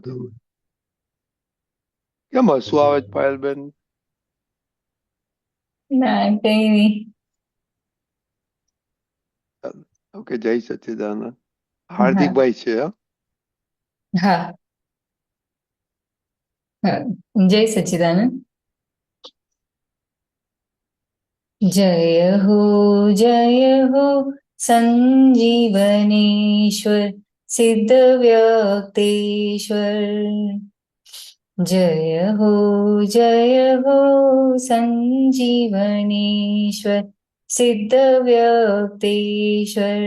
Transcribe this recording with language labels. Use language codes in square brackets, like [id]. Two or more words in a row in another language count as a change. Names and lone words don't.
[gu] તમે કેમ હસવું આવે છે પાયલબેન? ના કઈ નહીં. ઓકે, જય સચ્ચિદાનંદ. હાર્દિકભાઈ છે. હા હા, જય સચ્ચિદાનંદ. [hi] जय हो संजीवनेश्वर सिद्ध व्यक्तेश्वर। जय हो संजीवनेश्वर सिद्ध व्यक्तेश्वर।